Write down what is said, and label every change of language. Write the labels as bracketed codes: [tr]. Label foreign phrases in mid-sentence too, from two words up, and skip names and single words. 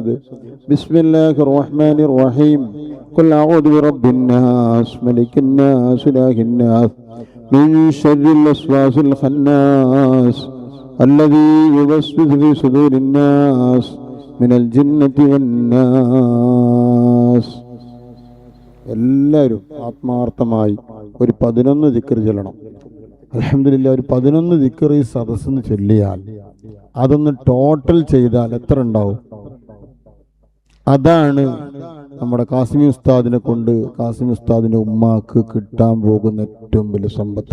[ar] بسم الله الرحمن الرحيم. قل أعوذ برب الناس ملك الناس إله الناس من شر الوسواس الخناس الذي يوسوس في صدور الناس من الجنة والناس. [ml] എല്ലാവരും ആത്മാർത്ഥമായി ഒരു 11 ദിക്ർ ചൊല്ലണം. അൽഹംദുലില്ലാഹ്, ഒരു 11 ദിക്ർ ഈ സദസ്സിന് ചൊല്ലിയാൽ അതൊന്ന് ടോട്ടൽ ചെയ്താൽ എത്ര ഉണ്ടാവും? അതാണ് നമ്മുടെ കാസിമി ഉസ്താദിനെ കൊണ്ട് കാസിമി ഉസ്താദിൻ്റെ ഉമ്മാക്ക് കിട്ടാൻ പോകുന്ന ഏറ്റവും വലിയ സമ്പത്ത്.